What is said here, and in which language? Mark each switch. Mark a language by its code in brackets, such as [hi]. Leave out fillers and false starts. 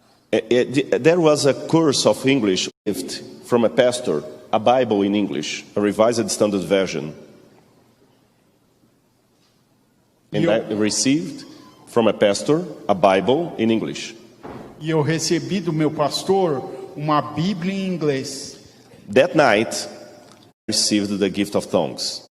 [en] There was a course of English gift from a pastor, a Bible in English, a Revised Standard Version. And I received from a pastor a Bible in English. [pt] E eu recebi do meu pastor uma Bíblia em inglês. [en] That night, I received the gift of tongues.